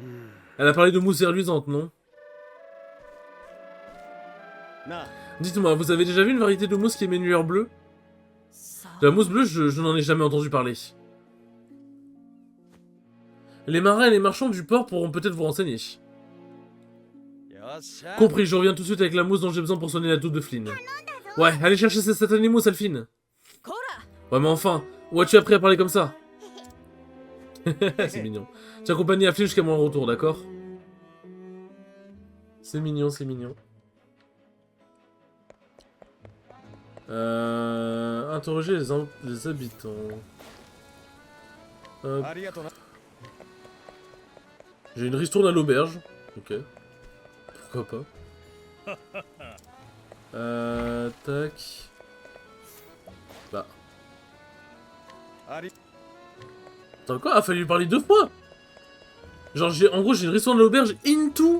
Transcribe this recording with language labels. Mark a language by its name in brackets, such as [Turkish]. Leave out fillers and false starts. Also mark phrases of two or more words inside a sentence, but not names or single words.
[French] Elle a parlé de mousse reluisante, non? [Japanese] なあ [French] Dites-moi, vous avez déjà vu une variété de mousse qui émet une lueur bleue? [Japanese] さ [French] De la mousse bleue, je n'en ai jamais entendu parler. Les marins et les marchands du port pourront peut-être vous renseigner. [Japanese] よっしゃ [French] Compris, je reviens tout de suite avec la mousse dont j'ai besoin pour soigner la toux de Flynn. Ouais, allez chercher cette satanée mousse, Elphine. [Japanese] こら [French] Ouais, mais enfin, où as-tu appris à parler comme ça? C'est mignon. Tu accompagnes à Flynn jusqu'à mon retour, d'accord? C'est mignon, c'est mignon. Interroger les habitants. Hop. [Japanese] ありがとな [French] J'ai une ristourne à l'auberge. Ok. Pourquoi pas. Tac. Bah. [Japanese] あり [French] Attends, quoi? Ah, fallait lui parler 2 fois? Genre, en gros, j'ai une ristourne à l'auberge into.